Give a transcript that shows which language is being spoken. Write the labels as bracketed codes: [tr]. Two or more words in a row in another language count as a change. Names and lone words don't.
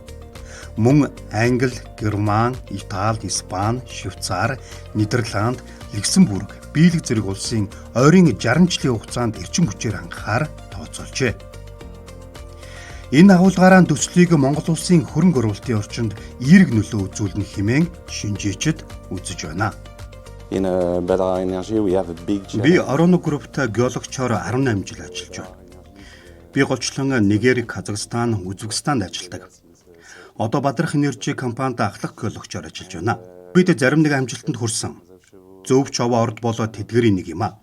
[mn] Мөн Англи, Герман, Итали, Испани, Швейцар, Нидерланд, Люксембург, Бельги зэрэг улсын ойрын 60 жилийн хугацаанд эрчим хүчээр хангахаар тооцоолжээ. Энэ агуулгаараа төслийг Монгол улсын хөрөнгө оруулалтын орчинд эерэг нөлөө үзүүлнэ хэмээн шинжээчид үзэж байна. [en] In Bella Energy we have a big [mn] Би Ороно групптай геологчоор 18 жил ажиллаж байна. Би голчлон Нигери, Казахстан, Узбекистанд ажилладаг. Одоо Бадрах Энержи компанид ахлах геологчоор ажиллаж байна. Бид зарим нэг амжилтанд хүрсэн. Зөвч овоо орд болоод тэдгэрийн нэг юм а.